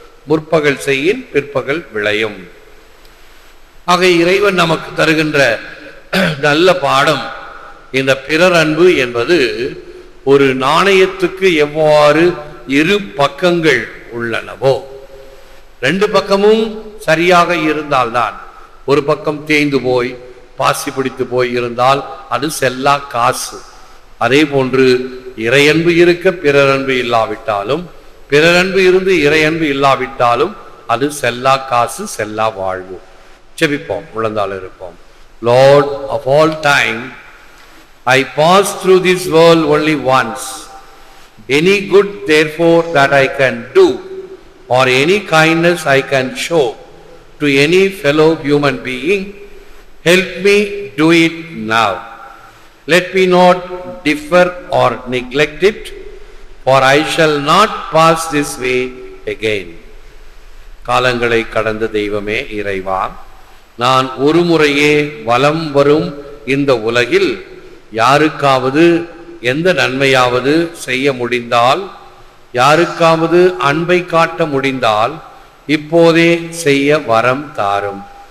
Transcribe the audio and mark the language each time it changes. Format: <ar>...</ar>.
<ta>முற்பகல் செய்யின் பிற்பகல் விளையும். ஆக இறைவன் நமக்கு தருகின்ற நல்ல பாடம், இந்த பிறர் அன்பு என்பது ஒரு நாணயத்துக்கு எவ்வாறு இரு பக்கங்கள் உள்ளனவோ, ரெண்டு பக்கமும் சரியாக இருந்தால்தான், ஒரு பக்கம் தேய்ந்து போய் பாசி பிடித்து போய் இருந்தால் அது செல்லா காசு. அதே போன்று இறையன்பு இருக்க பிறரன்பு இல்லாவிட்டாலும், பிறரன்பு இருந்து இறையன்பு இல்லாவிட்டாலும் அது செல்லா காசு, செல்லா வாழ்வு. செபிப்போம், முழந்தால் இருப்போம்.</ta> <en>Lord of all time, I pass through this world only once. Any good therefore that I can do, or any kindness I can show to any fellow human being, help me do it now. Let me not defer or neglect it, for I shall not pass this way again.</en> <ta>காலங்களை கடந்த தெய்வமே இறைவா, நான் ஒரு முறையே வலம் வரும் இந்த உலகில் யாருக்காவது எந்த நன்மையாவது செய்ய முடிந்தால், யாருக்காவது அன்பை காட்ட முடிந்தால் இப்போதே செய்ய வரம் தாரும்.</ta>